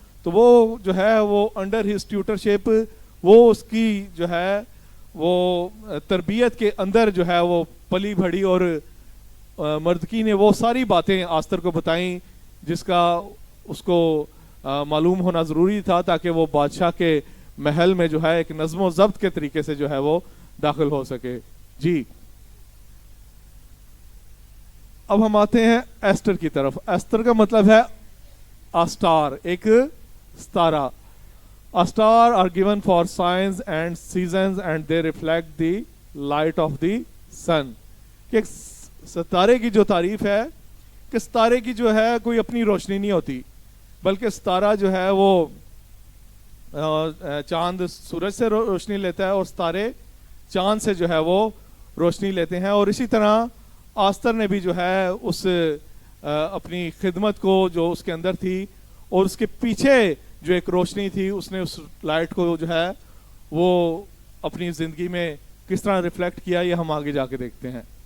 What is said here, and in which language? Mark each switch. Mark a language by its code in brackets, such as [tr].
[ur] تو وہ جو ہے وہ [en] under his tutorship, [ur] وہ اس کی جو ہے وہ تربیت کے اندر جو ہے وہ پلی بڑھی, اور مردکی نے وہ ساری باتیں آستر کو بتائیں جس کا اس کو معلوم ہونا ضروری تھا تاکہ وہ بادشاہ کے محل میں جو ہے ایک نظم و ضبط کے طریقے سے جو ہے وہ داخل ہو سکے. جی اب ہم آتے ہیں ایسٹر کی طرف. ایسٹر کا مطلب ہے [en] a star, [ur] ایک ستارہ. [en] A star are given for signs and seasons and they reflect the light of the sun. [ur] کہ ستارے کی جو تعریف ہے کہ ستارے کی جو ہے کوئی اپنی روشنی نہیں ہوتی, بلکہ ستارہ جو ہے وہ چاند سورج سے روشنی لیتا ہے اور ستارے چاند سے جو ہے وہ روشنی لیتے ہیں. اور اسی طرح آستر نے بھی جو ہے اس اپنی خدمت کو جو اس کے اندر تھی اور اس کے پیچھے جو ایک روشنی تھی, اس نے اس لائٹ کو جو ہے وہ اپنی زندگی میں کس طرح ریفلیکٹ کیا, یہ ہم آگے جا کے دیکھتے ہیں.